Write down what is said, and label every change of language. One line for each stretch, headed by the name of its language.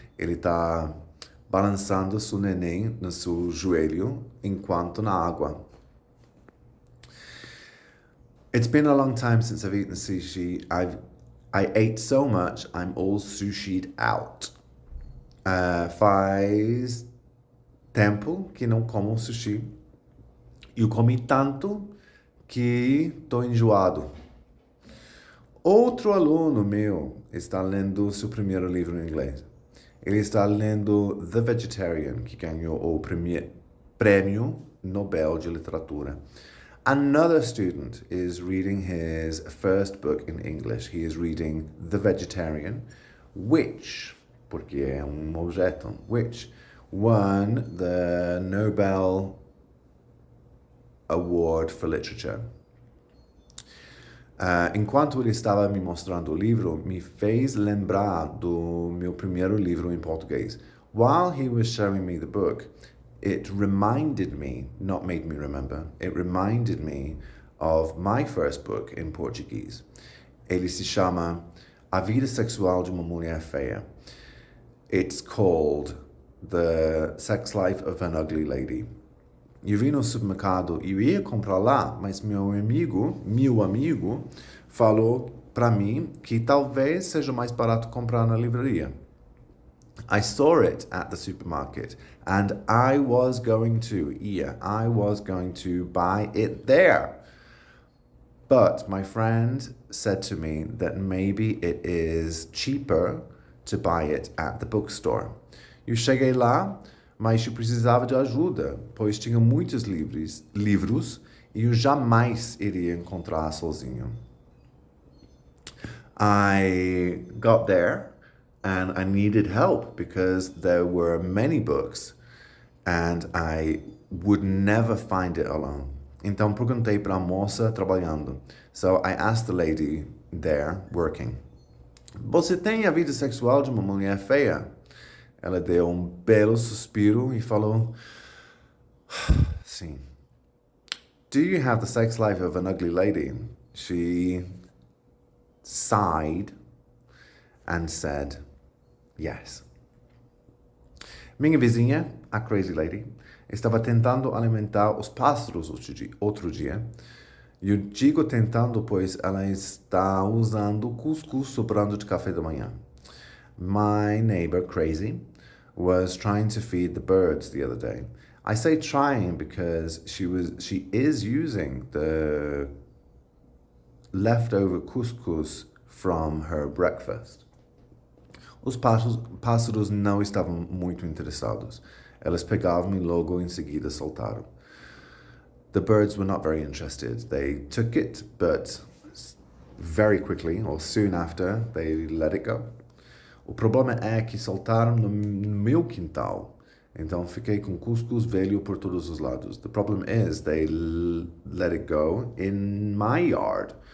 Portuguese: Ele está balançando seu neném no seu joelho enquanto na água.
English: It's been a long time since I've eaten sushi. I ate so much, I'm all sushied out.
Portuguese: Faz tempo que não como sushi. Eu comi tanto que estou enjoado. Outro aluno meu está lendo seu primeiro livro em inglês. Ele está lendo The Vegetarian, que ganhou o Prêmio Nobel de Literatura.
English: Another student is reading his first book in English. He is reading The Vegetarian, which,
Portuguese: porque é objeto,
English: which won the Nobel Award for Literature.
Portuguese: Enquanto ele estava me mostrando o livro, me fez lembrar do meu primeiro livro em português.
English: While he was showing me the book, it reminded me, not made me remember, it reminded me of my first book in Portuguese.
Portuguese: Ele se chama A Vida Sexual de uma Mulher Feia.
English: It's called The Sex Life of an Ugly Lady.
Portuguese: Eu vi no supermercado e eu ia comprar lá, mas meu amigo, falou para mim que talvez seja mais barato comprar na livraria.
English: I saw it at the supermarket and I was going to buy it there. But my friend said to me that maybe it is cheaper to buy it at the bookstore.
Portuguese: Eu cheguei lá, mas eu precisava de ajuda, pois tinha muitos livros e eu jamais iria encontrar sozinho.
English: I got there and I needed help because there were many books and I would never find it alone.
Portuguese: Então perguntei para a moça trabalhando.
English: So I asked the lady there working.
Portuguese: Você tem a vida sexual de uma mulher feia? Ela deu um belo suspiro e falou, sim.
English: Do you have the sex life of an ugly lady? She sighed and said, yes.
Portuguese: Minha vizinha,
English: a crazy lady,
Portuguese: estava tentando alimentar os pássaros outro dia. Eu digo tentando, pois ela está usando cuscuz sobrando de café da manhã.
English: My neighbor, crazy, was trying to feed the birds the other day. I say trying because she is using the leftover couscous from her breakfast.
Portuguese: Os pássaros não estavam muito interessados. Elas pegavam e logo em seguida soltaram.
English: The birds were not very interested. They took it, but very quickly, or soon after, they let it go.
Portuguese: O problema é que soltaram no meu quintal. Então fiquei com cuscuz velho por todos os lados.
English: The problem is they let it go in my yard.